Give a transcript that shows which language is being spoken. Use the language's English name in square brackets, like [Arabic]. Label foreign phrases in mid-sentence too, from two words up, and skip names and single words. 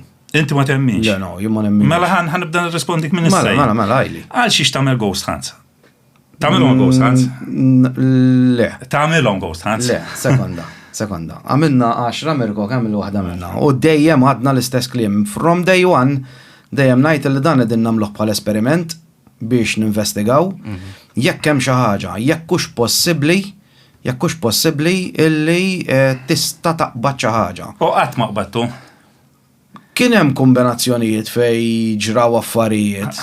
[Maltese] Inti ma temminx? Le, no, jien ma nemminx. Mela ħanibda nirrispondik minn issa. Mela għajli. Għal xiex tagħmel [English] ghost hunts? [Maltese] Tagħmilhom [English] ghost hunts? [Maltese] Le. Tagħmilhom [English] ghost hunts? [Maltese] Le, sekonda. Għamilna 10 Mirko għamil waħda minna. U dejjem għadna l-istess kliem. [English] From day one, [Maltese] dejjem ngħid li dan qegħdin nagħmluh bħal esperiment biex ninvestigaw jekk hemm xi ħaġa, jekk hux possibbli illi tista' taqbad xi ħaġa. U qatt ma qbadtu. Kien hemm kombinazzjonijiet fej ġraw affarijiet.